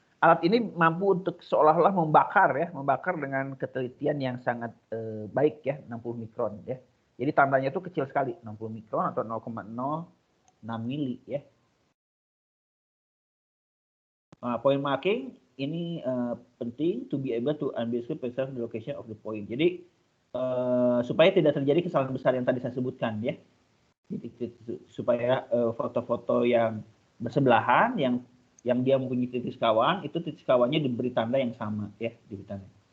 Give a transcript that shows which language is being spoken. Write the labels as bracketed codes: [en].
[id] Alat ini mampu untuk seolah-olah membakar dengan ketelitian yang sangat baik ya, 60 mikron ya. Jadi tandanya itu kecil sekali, 60 mikron atau 0,06 mili ya. [en] Point marking [id] ini penting [en] to be able to ambiguously preserve the location of the point. [id] Jadi supaya tidak terjadi kesalahan besar yang tadi saya sebutkan ya. Supaya foto-foto yang bersebelahan yang dia mempunyai titik sekawan, itu titik sekawannya diberi tanda yang sama ya, diberi tanda.